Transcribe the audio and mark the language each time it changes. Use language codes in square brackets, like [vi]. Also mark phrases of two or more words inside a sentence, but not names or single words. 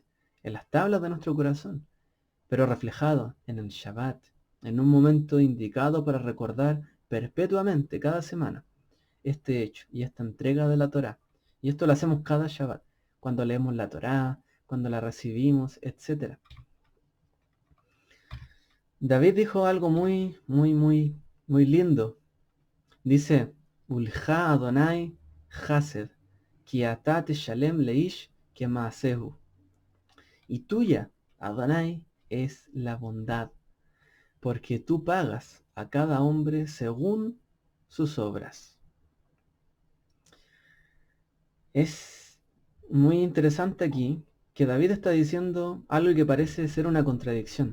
[es] En las tablas de nuestro corazón, pero reflejado en el Shabbat, en un momento indicado para recordar perpetuamente, cada semana, este hecho y esta entrega de la Torá. Y esto lo hacemos cada Shabbat, cuando leemos la Torá, cuando la recibimos, etc. David dijo algo muy lindo. Dice, [he] ולך אדני חסד כי אתה תשלם לאיש כמעשהו. [es] Y tuya, Adonai, es la bondad, porque tú pagas a cada hombre según sus obras. Es muy interesante aquí que David está diciendo algo que parece ser una contradicción.